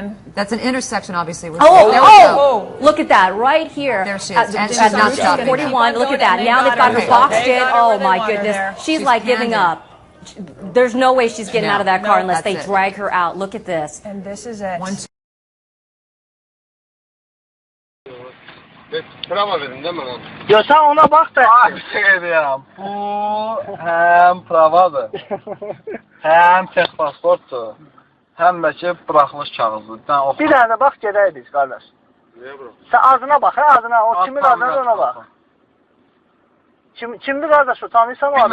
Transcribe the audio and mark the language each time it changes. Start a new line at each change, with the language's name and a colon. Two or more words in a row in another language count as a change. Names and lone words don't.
English: That's an intersection, obviously. There we Oh, look at that right here. There she is. And she's At not stopping. 41, look at that. And Now they they've got got her her. boxed They in. got her Oh where they my want her goodness. there. She's She's like giving candid. up. There's no way she's getting No. out of that car No, unless they that's it. drag her out. Look at this. And this is it.
Turkish: Prava verin değil mi lan? Ya sen ona bak da.
Azerbaijani: Ay bir şey deyirəm. Bu həm pravadır, həm tək pasportdur, həm də ki buraxılış kağızıdır. Bir dənə bax gedək biz qardaş. Niyə bura?
Turkish: Sen ağzına bak, ağzına. O kimin adına ona bak.
Azerbaijani: Kimdir qardaş o? Tanıysan o adamı?